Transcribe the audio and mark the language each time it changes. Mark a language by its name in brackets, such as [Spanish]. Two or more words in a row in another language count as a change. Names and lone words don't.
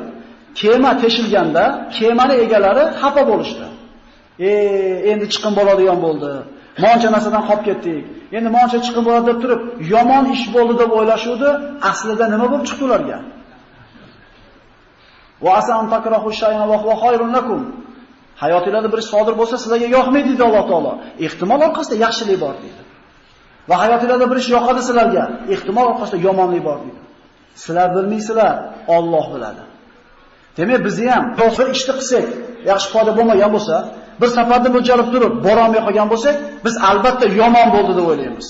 [Uzbek] Kema teshilganda kemani egalari xafa bo'lishdi. Endi chiqim bo'ladigan bo'ldi. Moncha narsadan qolib ketdik. Endi moncha chiqim bo'ladi deb turib, yomon ish bo'ldi deb o'ylashuvdi. Aslida nima bo'lib chiqdi ularga? [Arabic] وعسى أن تكرهوا شيئا وهو خير لكم. [Uzbek] Hayotingizda bir ish sodir bo'lsa, sizlarga yoqmaydi deydi Alloh taolo. Ehtimol orqasida yaxshilik bor deydi. Va hayotingizda bir ish yoqadi sizlarga, ehtimol orqasida yomonlik bor deydi. Sizlar bilmaysizlar, Alloh biladi. Demak, biz ham bir ishni qilsak, yaxshi foyda bo'lmagan bo'lsa, bir safarda mo'ljalib turib, bora olmay qolgan bo'lsak, biz albatta yomon bo'ldi deb o'ylaymiz.